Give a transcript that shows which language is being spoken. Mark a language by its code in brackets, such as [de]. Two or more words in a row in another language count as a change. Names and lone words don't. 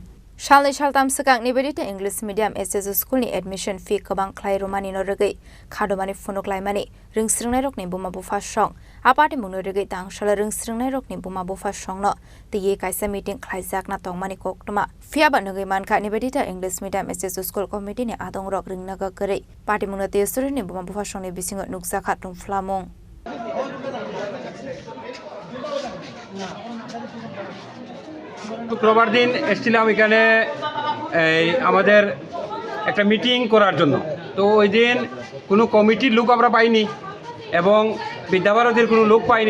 [trp] Shalni shaltam sakang nibidita [en] English medium [trp] ACS school ni [en] admission fee [trp] kabang khlai romani no regai khadomani phonok lai mani ringsringnai rok ni buma bu fa song apati mungno regai tang shala ringsringnai rok ni buma bu fa song no tiye kaisa meeting khlai jak na tongmani koktoma fia ba nagai manka nibidita [en] English medium [trp] ACS school committee ni adong rok ringnaga gare party mungno te suri ni buma bu fa song ni bisingo nuksa khatung flamong [bn] শুক্রবার দিন এসেছিলাম এখানে আমাদের একটা মিটিং করার জন্য। তো ওই দিন কোনো কমিটির লোক আমরা পাইনি এবং বিদ্যাভারতীর কোনো লোক পাইনি।